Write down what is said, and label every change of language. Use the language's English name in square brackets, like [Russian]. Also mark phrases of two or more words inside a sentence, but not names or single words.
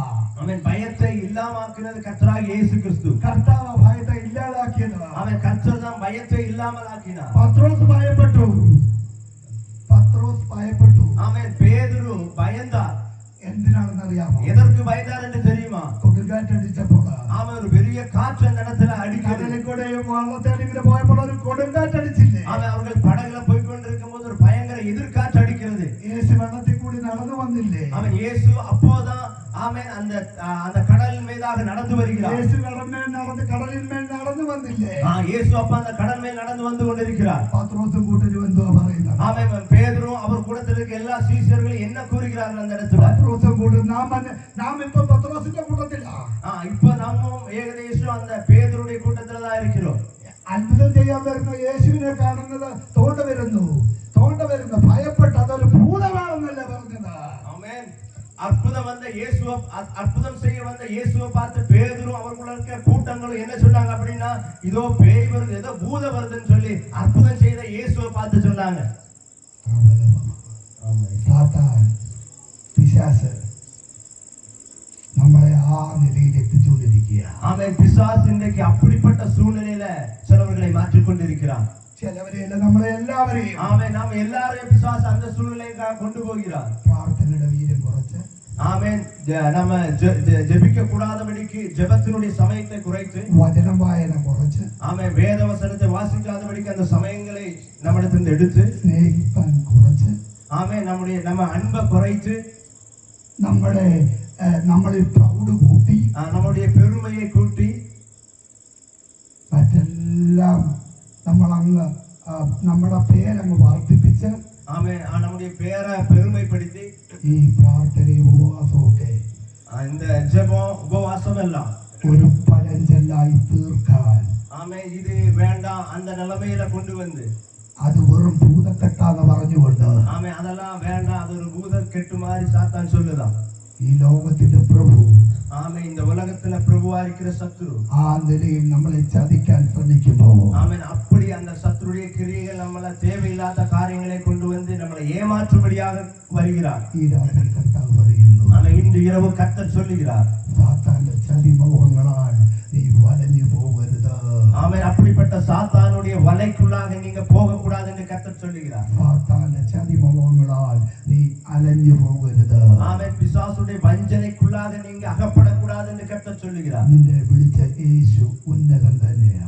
[Tamil] ஆமென். பயத்தை இல்லாமக்கினது கர்த்தராகிய இயேசு கிறிஸ்து. [Malayalam] കർത്താവ് ഭയത്തെ ഇല്ലാതാക്കിയത്. [Tamil] ஆமென். கர்த்தர் தான் பயத்தை இல்லாமல் ஆக்கினார். [Malayalam] പത്രോസ് ഭയപ്പെട്ടു. പത്രോസ് ഭയപ്പെട്ടു. [Tamil] ஆமென். பேதுரு பயந்தார். [Malayalam] എന്തിനാണെന്ന് അറിയാമോ? [Tamil] எதற்கு பயந்தார் என்று தெரியுமா? [Malayalam] കൊടുങ്കാറ്റടിച്ചപ്പോൾ [Tamil] ஆமென். ஒரு பெரிய காற்று அந்த இடத்துல அடிக்கிறது. [Malayalam] കടലിൽ വള്ളത്തേടിങ്ങനെ പോയപ്പോൾ ഒരു കൊടുങ്കാറ്റടിച്ചില്ലേ? [Tamil] ஆமென். அவர்கள் படகுல போய் கொண்டிருக்கும் போது ஒரு பயங்கர எதிர்காற்று அடிக்கிறது. [Malayalam] യേശു വെള്ളത്തിൽ കൂടി നടന്നു വന്നില്ലേ? [Tamil] அவன் இயேசு அப்போதான் ஆமென் ஆமென். அந்த கடல் மீதாக நடந்து வருகிறார். [Malayalam] യേശു കടലിൻ മേൽ നടന്നു വന്നില്ലേ? [Tamil] இயேசு அப்ப அந்த கடல் மேல் நடந்து வந்து கொண்டிருக்கிறார். [Malayalam] പത്രോസും കൂട്ടരും എന്തോ പറയുന്നത്? [Tamil] ஆமென். பேதுரும் அவர் கூடத்தில் இருக்க எல்லா சீஷர்களும் என்ன கூறுகிறார்கள் அந்த இடத்துல? [Malayalam] പത്രോസും കൂട്ടരും നാം ഇപ്പൊ പത്രോസിന്റെ കൂട്ടത്തിലാ. [Tamil] இப்ப நாமும் ஏகദേശம் அந்த பேதுருடைய கூட்டத்துல தான் இருக்கிறோம். [Malayalam] അത്ഭുതം ചെയ്യാൻ വരുന്ന യേശുവിനെ കാണുന്നത് തോണ്ട വരുന്നു ഭയപ്പെട്ട് അതൊരു ഭൂതമാണെന്നല്ല പറഞ്ഞത്. [Tamil] ஆமென். அற்புதம் செய்ய வந்த இயேசுவை பார்த்து பேதுரும் அவர்களுக்கு இருக்க கூட்டங்களும் என்ன சொன்னாங்க அப்படின்னா, இதோ பேய் வருது, ஏதோ பூத வருதுன்னு சொல்லி அற்புதம் செய்த இயேசுவை பார்த்து சொன்னாங்க. [Malayalam] സാത്താൻ പിശാച് നമ്മളെ ആ നിലയിൽ എത്തിച്ചുകൊണ്ടിരിക്കുക. [Tamil] ஆமென். பிசாசு இன்றைக்கு அப்படிப்பட்ட சூழ்நிலையில சிலவர்களை மாற்றிக் கொண்டிருக்கிறான். [Malayalam] ചിലവരെയല്ല, നമ്മളെ എല്ലാവരെയും. [Tamil] ஆமென். நாம எல்லாரையும் பிசாசு அந்த சூழ்நிலைக்கு கொண்டு போகிறான். [Malayalam] പ്രാർത്ഥനയുടെ വീര്യം കുറച്ച്, [Tamil] ஆமென். நம்ம ஜெபிக்க கூடாதபடிக்கு ஜெபத்தினுடைய சமயத்தை குறைத்து, [Malayalam] വചനം വായന കുറച്ച്, [Tamil] ஆமென், வேத வசனத்தை வாசிக்காதபடிக்கு அந்த சமயங்களை நம்மிடத்திலிருந்து எடுத்து, [Malayalam] സ്നേഹിപ്പാൻ കുറച്ച്, [Tamil] ஆமென், நம்ம அன்பை குறைத்து, [Malayalam] നമ്മളിൽ പ്രൗഢ കൂട്ടി, [Tamil] நம்முடைய பெருமையை கூட்டி, [Malayalam] മറ്റെല്ലാം നമ്മളങ്ങ് നമ്മുടെ പേരങ്ങ് വർദ്ധിപ്പിച്ച്, [Tamil] ஆமென், நம்முடைய பேரை பெருமைப்படுத்தி, [Malayalam] ഈ പ്രാർത്ഥനയും ഉപവാസവും ഒക്കെ [Tamil] இந்த ஜெபம் உபவாசம் எல்லாம் [Malayalam] ഒരു പഴഞ്ചൊല്ലായി തീർക്കാൻ, [Tamil] ஆமென், இது வேண்டாம் அந்த நிலைமையில கொண்டு வந்து, [Malayalam] അത് വെറും ഭൂതക്കെട്ടാന്ന് പറഞ്ഞുകൊണ്ട്, [Tamil] ஆமென், அதெல்லாம் வேண்டாம், அது ஒரு பூத கெட்டு மாதிரி சாத்தான் சொல்லுதான். [Malayalam] ഈ ലോകത്തിന്റെ പ്രഭു, [Tamil] ஆமென், இந்த உலகத்துல பிரபுவா இருக்கிற சத்துரு [Malayalam] ആ നിലയിൽ നമ്മളെ ചതിക്കാൻ ശ്രമിക്കുമ്പോൾ, [Tamil] ஆமென், அப்படி அந்த சத்துருடைய கிரியைகள் நம்மள தேவையில்லாத காரியங்களை கொண்டு வந்து நம்மளை ஏமாற்றும்படியாக வருகிறார். [Malayalam] ഈ രാത്രി കർത്താവ് പറയുന്നു, [Tamil] ஆமென், இன்று இரவு கர்த்தர் சொல்லுகிறார், [Malayalam] സാത്താന്റെ ചതിമോഹങ്ങളാൽ നീ വലഞ്ഞു പോകരുത്. [Tamil] ஆமென், அப்படிப்பட்ட சாத்தானுடைய வலைக்குள்ளாக நீங்க போக கூடாது என்று கர்த்தர் சொல்லுகிறார். [Malayalam] സാത്താന്റെ ചതിമോഹങ്ങളാൽ നീ അലഞ്ഞു പോകരുത്. [Tamil] ஆமென், பிசாசுடைய வஞ்சனைக்குள்ளாக நீங்க அகப்படக்கூடாது என்று கர்த்தர் சொல்லுகிறார். [Malayalam] നിന്നെ വിളിച്ച യേശു ഉന്നതൻ തന്നെയാണ്.